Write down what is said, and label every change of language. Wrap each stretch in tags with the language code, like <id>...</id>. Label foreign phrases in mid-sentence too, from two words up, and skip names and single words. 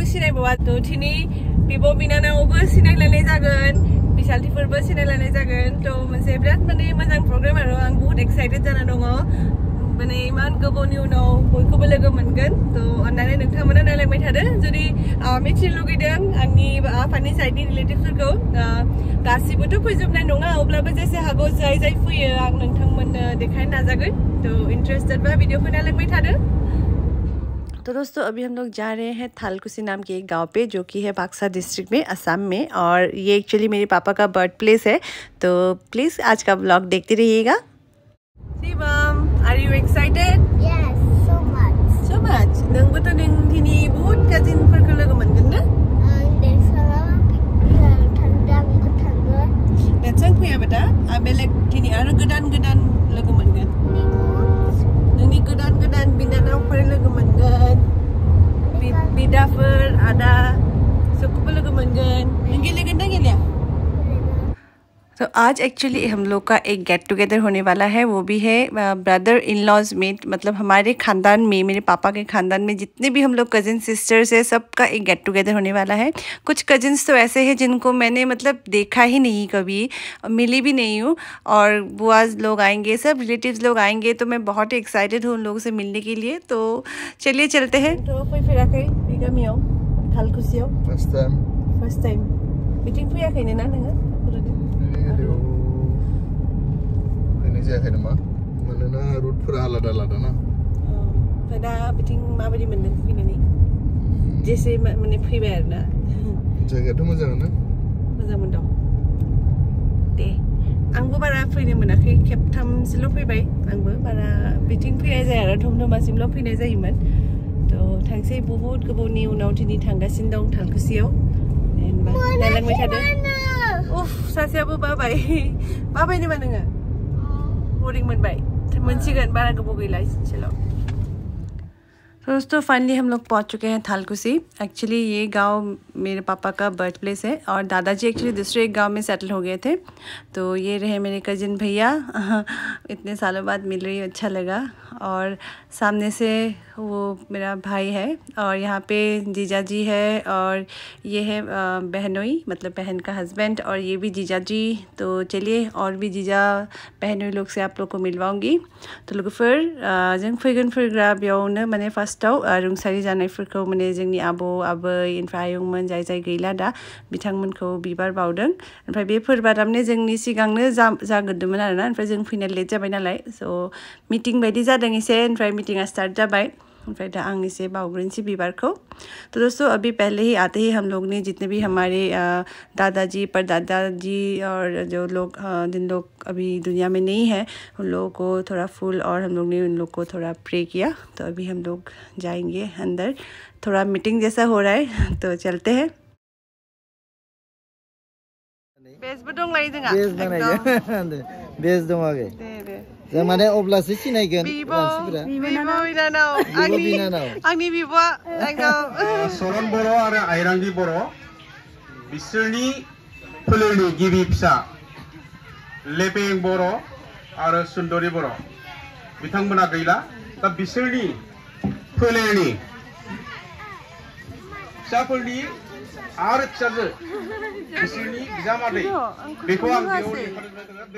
<brx>सिनायबावा थ' दिनै बिब' बिनानावबो सिनायलायनाय जागोन बिसालथिफोरबो सिनायलायनाय जागोन थ' मोनसे बिराद माने मोजां प्रग्राम आरो आं बहुत एक्साइटेड जाना दङ माने इमान गोबावनि उनाव बयखौबो लोगो मोनगोन थ' अन्नानै नोंथांमोना नायलांबाय थादो जुदि मिथिनो लुगैदों आंनि आफानि साइडनि रिलेटिभफोरखौ गासिबोथ' फैजोबनाय नङा अब्लाबो जेसे हागौ जाय जाय फैयो आं नोंथांमोननो देखायनो नाजागोन थ' इन्टारेस्टेड बा भिडिअखौ नायलांबाय थादो।</brx> <hi>तो दोस्तों अभी हम लोग जा रहे हैं थालकुसी नाम के एक गांव पे जो कि है बाक्सा डिस्ट्रिक्ट में असम में और ये एक्चुअली मेरे पापा का</hi> <en>birth place</en> <hi>है तो प्लीज़ आज का ब्लॉग देखते रहिएगा। शिवम,</hi> <en>are you excited? Yes, so much. So much.</en> <brx>नोंबो तो दिनै बहुत काजिनफोरखौ लोगो मोनगोन ना? नोंसोर फैया बेटा बेलेग दिनै आरो गोदान लोगो मोनगोन नोंनि गोदान बिनानावफोर लोगो मोनगोन बिदाफोर आदा सबखौबो लोगो मोनगोन नों गेलेगोन ना गेलेया?</brx> <hi>तो आज एक्चुअली हम लोग का एक</hi> <en>get together</en> <hi>होने वाला है वो भी है</hi> <en>brother in laws</en> <hi>में मतलब हमारे ख़ानदान में मेरे पापा के ख़ानदान में जितने भी हम लोग</hi> <en>cousin sisters</en> <hi>है सबका एक</hi> <en>get together</en> <hi>होने वाला है। कुछ कज़िन्स तो ऐसे हैं जिनको मैंने मतलब देखा ही नहीं कभी मिली भी नहीं हूँ और बुआ लोग आएंगे सब रिलेटिव्स लोग आएंगे तो मैं बहुत ही एक्साइटेड हूँ उन लोगों से मिलने के लिए तो चलिए चलते हैं।</hi> <brx>तो</brx> <en>first time meeting</en> <brx>फैयाखैनो ना नोङो? जायाखै नामा मानोना रुटफोरा आलादा ना ओमफ्राय दा बिथिं माबायदि मोनदों फैनानै जेसे माने फैबाय आरोना जायगायाथ' मोजाङानो मोजां मोनदों दे आंबो बारा फैनो मोनाखै खेबथामसोल' फैबाय आंबो बारा बिथिं फैनाय जाया आरो धमधमासिमल' फैनाय जायोमोन थ' थांसै बहुत गोबावनि उनाव दिनै थांगासिनो दं थालकुसियाव नायलांबाय थादो उफ सासेयाबो बाबाय नामा नोङो? बोरिं मोनबाय मोनसिगोन बारा गोबाव गैला चलो।</brx> <hi>दोस्तों फाइनली हम लोग पहुंच चुके हैं थालकुसी। एक्चुअली ये गांव मेरे पापा का</hi> <en>birth place</en> <hi>है और दादाजी एक्चुअली दूसरे एक गांव में सेटल हो गए थे तो ये रहे मेरे कज़िन भैया इतने सालों बाद मिल रही अच्छा लगा और सामने से वो मेरा भाई है और यहाँ पे जीजा जी है और ये है बहनोई मतलब बहन का हस्बैंड और ये भी जीजा जी तो चलिए और भी जीजा बहनोई लोग से आप लोग को मिलवाऊंगी तो</hi> <brx>लोगोफोर जों फैगोनफोरा बेयावनो माने फार्स्टआव रुंसारि जानायफोरखौ माने जोंनि आबौ आबै ओमफ्राय आयंमोन जाय जाय गैला दा बिथांमोनखौ बिबार बावदों ओमफ्राय बे फोरबोआ थारमाने जोंनि सिगांनो जागोरदोंमोन आरोना ओमफ्राय जों फैनो लेट जाबाय नालाय स' मिटिं बायदि जादों एसे ओमफ्राय मिटिंआ स्टार्ट जाबाय ओमफ्राय दा आं इसे बावग्रोनोसै बिबारखौ।</brx> <hi>तो दोस्तों अभी पहले ही आते ही हम लोग ने जितने भी हमारे दादाजी परदादाजी और जो लोग जिन लोग अभी दुनिया में नहीं है उन लोगों को थोड़ा फूल और हम लोग ने उन लोग को थोड़ा प्रे किया तो अभी हम लोग जाएंगे अंदर थोड़ा मीटिंग जैसा हो रहा है तो चलते हैं।</hi> <brx>बेसबो दंलाय जोंहा एकदम बेस दं आगे जों माने अब्लासो सिनायगोन मानसिफोरा बिनानाव आंनि बिब'आ एकदम सरन बर' आरो आइरांगि बर' बिसोरनि फोलेरनि गिबि फिसा लेपें बर' आरो सुन्दरि बर' बिथांमोना गैला दा बिसोरनि फोलेरनि फिसाफोरनि आरो फिसाजो बिसोरनि बिजामादै बेखौ आं बेयाव लिरखादों।</brx>